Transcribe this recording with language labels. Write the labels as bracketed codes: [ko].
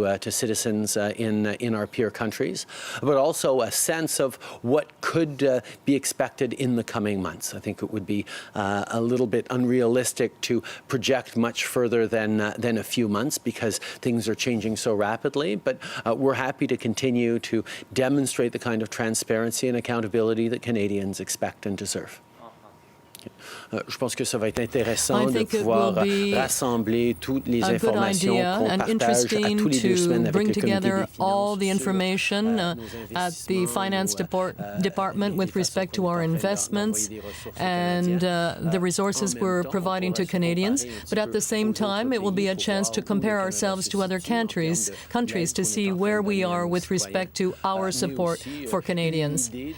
[en] citizens in our peer countries, but also a sense of what could be expected in the coming months. I think it would be a little bit unrealistic to project much further than a few months because things are changing so rapidly, but we're happy to continue to demonstrate the kind of transparency and accountability that Canadians expect and deserve. [fr] Je pense que ça va être intéressant de pouvoir rassembler toutes les informations qu'on partage à tous les 2 semaines avec le comité des finances. [en] All the information at the Finance Department with respect to our investments and the resources we're providing to Canadians. But at the same time, it will be a chance to compare ourselves to other countries to see where we are with respect to our support for Canadians.